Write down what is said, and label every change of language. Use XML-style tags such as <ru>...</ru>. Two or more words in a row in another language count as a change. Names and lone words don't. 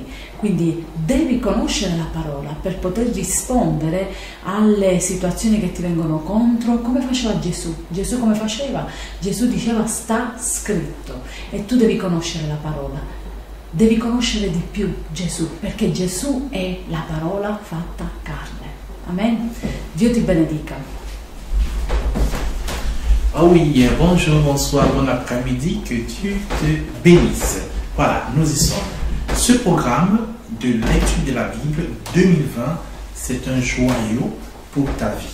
<it>Quindi devi conoscere la parola per poter rispondere alle situazioni che ti vengono contro, come faceva Gesù. Gesù come faceva? Gesù diceva: sta scritto. E tu devi conoscere la parola, devi conoscere di più Gesù, perché Gesù è la parola fatta carne.</it> <fr>Amen. Dieu te bénédique. Ah oui, bonjour, bonsoir, bon après-midi, que Dieu te bénisse. Voilà, nous y sommes. Ce programme de lecture de la Bible 2020, c'est un joyau pour ta vie.</fr>